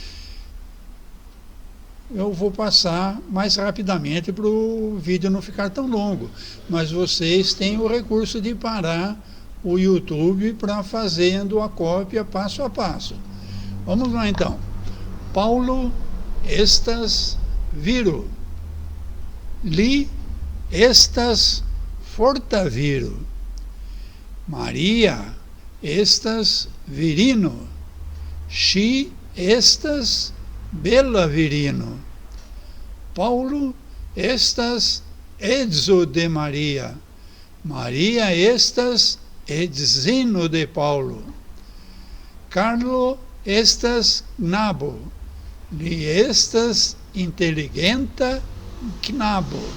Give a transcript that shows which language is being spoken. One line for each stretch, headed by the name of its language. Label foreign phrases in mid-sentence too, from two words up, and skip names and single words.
Portuguese: Eu vou passar mais rapidamente para o vídeo não ficar tão longo, mas vocês têm o recurso de parar o YouTube para fazendo a cópia passo a passo. Vamos lá então.
Esperanto: Paulo estas viro, li estas fortaviro, Maria estas virino, Xi estas bela virino, Paulo estas edzo de Maria, Maria estas edzino de Paulo, Carlo estas knabo, li estas intelligenta knabo,